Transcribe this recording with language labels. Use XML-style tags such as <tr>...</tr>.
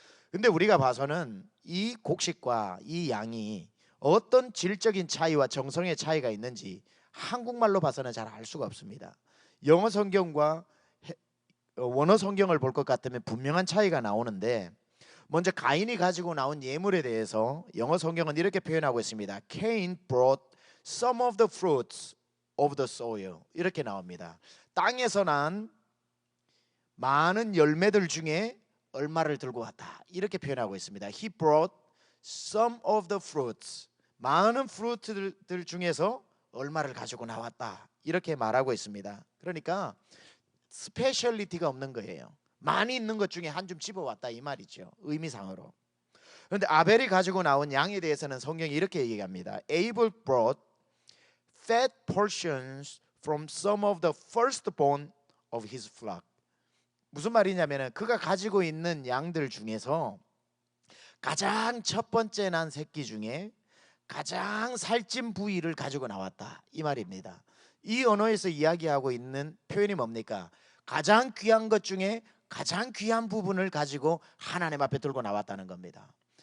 <ko>근데 우리가 봐서는 이 곡식과 이 양이 어떤 질적인 차이와 정성의 차이가 있는지 한국말로 봐서는 잘 알 수가 없습니다. 영어 성경과 원어 성경을 볼 것 같으면 분명한 차이가 나오는데, 먼저 가인이 가지고 나온 예물에 대해서 영어 성경은 이렇게 표현하고 있습니다.</ko> <en>Cain brought some of the fruits of the soil.</en> <ko>이렇게 나옵니다. 땅에서 난 많은 열매들 중에 얼마를 들고 왔다, 이렇게 표현하고 있습니다.</ko> <en>He brought some of the fruits.</en> <ko>많은 프루트들 중에서 얼마를 가지고 나왔다, 이렇게 말하고 있습니다. 그러니까 스페셜리티가 없는 거예요. 많이 있는 것 중에 한 줌 집어왔다, 이 말이죠, 의미상으로. 그런데 아벨이 가지고 나온 양에 대해서는 성경이 이렇게 얘기합니다.</ko> <en>Abel brought fat portions from some of the firstborn of his flock.</en> <ko>무슨 말이냐면은 그가 가지고 있는 양들 중에서 가장 첫 번째 난 새끼 중에 가장 살찐 부위를 가지고 나왔다, 이 말입니다. 이 언어에서 이야기하고 있는 표현이 뭡니까? 가장 귀한 것 중에 가장 귀한 부분을 가지고 하나님 앞에 들고 나왔다는 겁니다.</ko>